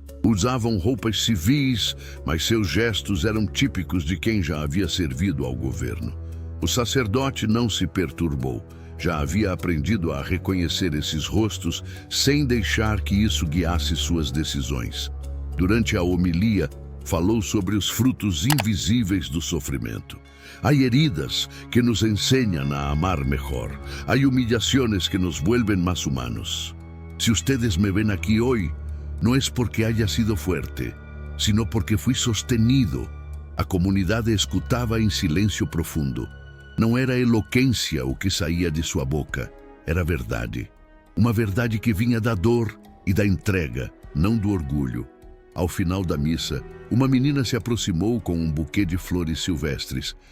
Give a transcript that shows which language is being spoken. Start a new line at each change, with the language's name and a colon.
Portuguese: Usavam roupas civis, mas seus gestos eram típicos de quem já havia servido ao governo. O sacerdote não se perturbou. já havia aprendido a reconhecer esses rostos sem deixar que isso guiasse suas decisões. Durante a homilia, falou sobre os frutos invisíveis do sofrimento.
Spanish: Há heridas que nos enseñan a amar mejor. Há humillaciones que nos vuelven más humanos. Si ustedes me ven aquí hoy, no es porque haya sido fuerte, sino porque fui sostenido.
Portuguese: A comunidade escutava em silêncio profundo. Não era eloquência o que saía de sua boca, era verdade. Uma verdade que vinha da dor e da entrega, não do orgulho. Ao final da missa, uma menina se aproximou com um buquê de flores silvestres.